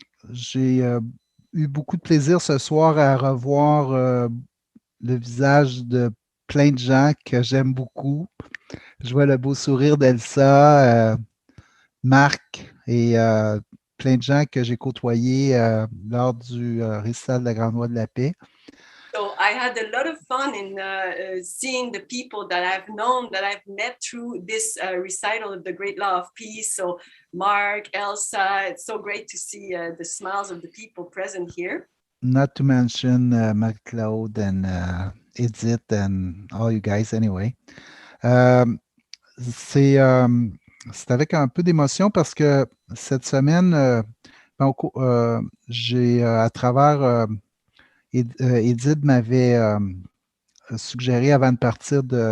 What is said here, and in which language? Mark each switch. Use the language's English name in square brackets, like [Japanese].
[French] J'ai eu beaucoup de plaisir ce soir à revoir le visage de plein de gens que j'aime beaucoup. Je vois le beau sourire d'Elsa, Marc et plein de gens que j'ai côtoyés lors du récital de la Grande Voix de la Paix. [English] So I had a lot of fun in seeing the people that I've known, that I've met through this recital of the Great Law of Peace. So Mark, Elsa, it's so great to see the smiles of the people present here. Not to mention Marc-Claude and Edith and all you guys anyway. [French] C'est avec un peu d'émotion parce que cette semaine, j'ai à travers Edith m'avait suggéré avant de partir